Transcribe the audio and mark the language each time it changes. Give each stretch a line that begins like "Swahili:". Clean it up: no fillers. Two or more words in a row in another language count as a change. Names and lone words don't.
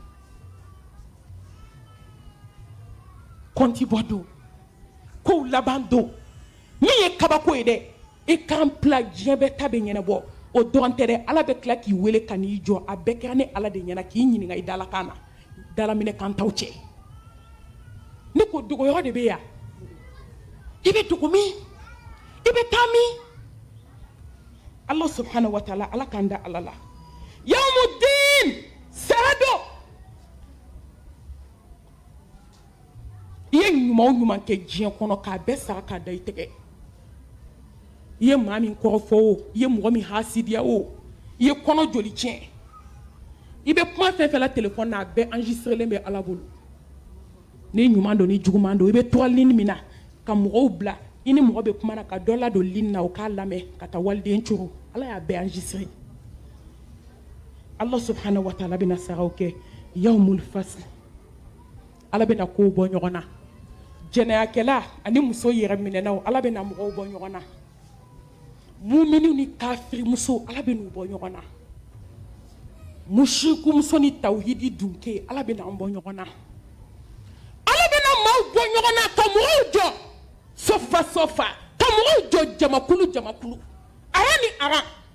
Bambara: kɔnti bɔ don kow laban don min ye kabako ye dɛ i k'an bila diɲɛ bɛɛ ta bɛ ɲɛnabɔ o dɔrɔn tɛ dɛ ala bɛ tila k'i wele ka n'i jɔ a bɛɛ kɛra ni ala de ɲɛna k'i ɲininka i dalakan na dalaminɛkan t'aw cɛ ne ko dogoyɔrɔ de bɛ yan i bɛ dogo min i bɛ taa min Allah
Arabic: سبحانه وتعالى
Bambara: ala k'an da ala la yawmuddin sara don i ye ɲuman o ɲuman kɛ diɲɛ kɔnɔ k'a bɛɛ sara k'a da i tɛgɛ i ye maa min kɔrɔfɔ o i ye mɔgɔ min hasidiya o i ye kɔnɔ joli tiɲɛ i bɛ kuma fɛn fɛn la téléphone na a bɛɛ enregistrelen bɛ ala bolo ni ɲuman don ni juguman don i bɛ tɔgɔ ligne min na ka mɔgɔw bila i ni mɔgɔ bɛ kuma na ka dɔ ladon ligne na o k'a lamɛn ka taa waliden coro ala y'a bɛɛ enregistré Allah
Arabic: سبحانه وتعالى
Bambara: bɛna saraw kɛ
Arabic: يوم الفصل
Bambara: ala bɛna kow bɔ ɲɔgɔn na jɛnɛyakɛla ani muso yɛrɛ minɛnaw ala bɛna mɔgɔw bɔ ɲɔgɔn na mumini ni kafiri muso ala bɛna u bɔ ɲɔgɔn na mushriku muso ni tawhidi dunke ala bɛna an bɔ ɲɔgɔn na ala bɛna maaw bɔ ɲɔgɔn na ka mɔgɔw jɔ sofa sofa ka mɔgɔw jɔ jamakulu jamakulu ara ni ara